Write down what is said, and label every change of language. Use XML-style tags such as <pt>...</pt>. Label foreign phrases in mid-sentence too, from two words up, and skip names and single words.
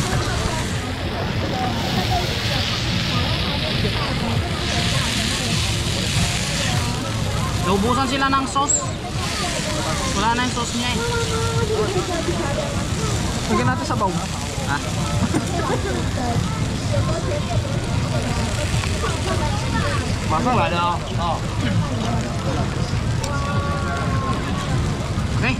<tl>Naubusan sila ng sauce. Wala na yung sauce niya eh. Lagyan natin sabaw. Ha?</tl> <zh>马上来的哦。哦。 Okay.</zh>